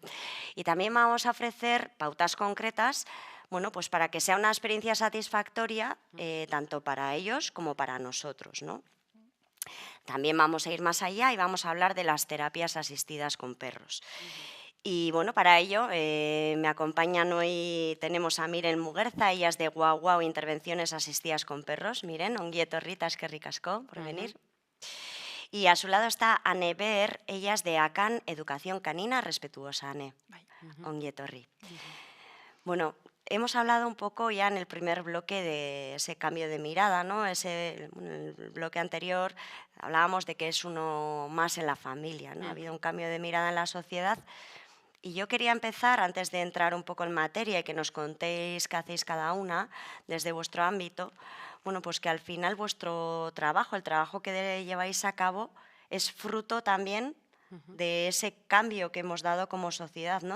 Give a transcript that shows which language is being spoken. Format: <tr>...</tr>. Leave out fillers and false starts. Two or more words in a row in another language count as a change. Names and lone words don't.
<es>Y también vamos a ofrecer pautas concretas, bueno, pues para que sea una experiencia satisfactoria tanto para ellos como para nosotros, ¿no? También vamos a ir más allá y vamos a hablar de las terapias asistidas con perros. Y bueno, para ello me acompañan hoy, tenemos a Miren Muguerza, ella es de Guau Guau Intervenciones Asistidas con Perros. Miren,</es> <eu>ongi etorri, eskerrik asko</eu> <es>por venir. Y a su lado está Ane Ber, ella es de ACAN, Educación Canina Respetuosa.</es> <eu>Ane, ongi etorri.</eu> <es>Bueno, hemos hablado un poco ya en el primer bloque de ese cambio de mirada, ¿no? En el bloque anterior hablábamos de que es uno más en la familia, ¿no? Ha habido un cambio de mirada en la sociedad. Y yo quería empezar, antes de entrar un poco en materia y que nos contéis qué hacéis cada una desde vuestro ámbito, bueno, pues que al final vuestro trabajo, el trabajo que lleváis a cabo, es fruto también de ese cambio que hemos dado como sociedad, ¿no?</es>